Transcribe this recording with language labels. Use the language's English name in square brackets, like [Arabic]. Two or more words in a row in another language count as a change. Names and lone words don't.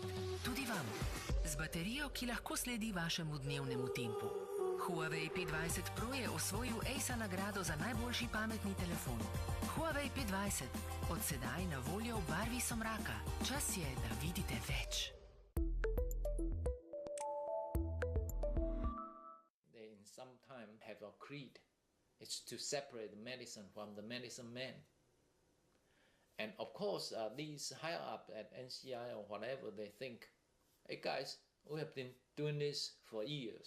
[Slovenian] Tudi vam. Z baterijo, ki lahko sledi vašemu dnevnemu tempu. Huawei P20 Pro je osvojil ACE nagrado za najboljši pametni telefon. Huawei P20. Od sedaj na voljo v barvi somraka. Čas je, da vidite več. [English] They in some time have a creed. It's to separate the medicine from the medicine man. And of course, these higher up at NCI or whatever, they think, hey guys, we have been doing this for years.